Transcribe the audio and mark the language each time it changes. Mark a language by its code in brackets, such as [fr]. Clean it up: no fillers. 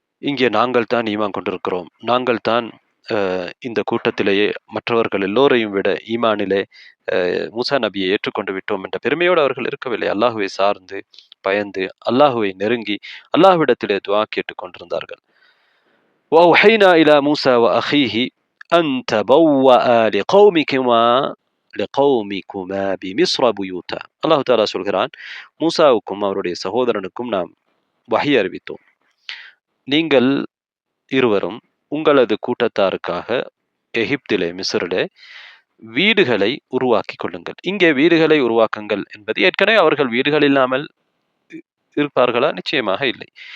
[ta] இங்கே நாங்கள் தான் ஈமான் கொண்டிருக்கிறோம், நாங்கள் தான் இந்த கூட்டத்திலேயே மற்றவர்கள் எல்லோரையும் விட ஈமானிலே மூசா நபியை ஏற்றுக்கொண்டு விட்டோம் என்ற பெருமையோடு அவர்கள் இருக்கவில்லை. அல்லாஹுவை சார்ந்து பயந்து அல்லாஹுவை நெருங்கி அல்லாஹ்விடத்திலே துஆ கேட்டுக் கொண்டிருந்தார்கள். [ar] وأوحينا إلى موسى وأخيه أن تبوأ لقومكما بمصر بيوتا. [ta] அல்லாஹ் தஆலா சொல்கிறான், மூசாவுக்கும் அவருடைய சகோதரனுக்கும் நாம் வஹி அறிவித்தோம், நீங்கள் இருவரும் உங்களது கூட்டத்தாருக்காக எகிப்திலே, மிஸ்ரிலே வீடுகளை உருவாக்கி கொள்ளுங்கள். இங்கே வீடுகளை உருவாக்குங்கள் என்பது, ஏற்கனவே அவர்கள் வீடுகள் இல்லாமல் இருப்பார்களா? நிச்சயமாக இல்லை.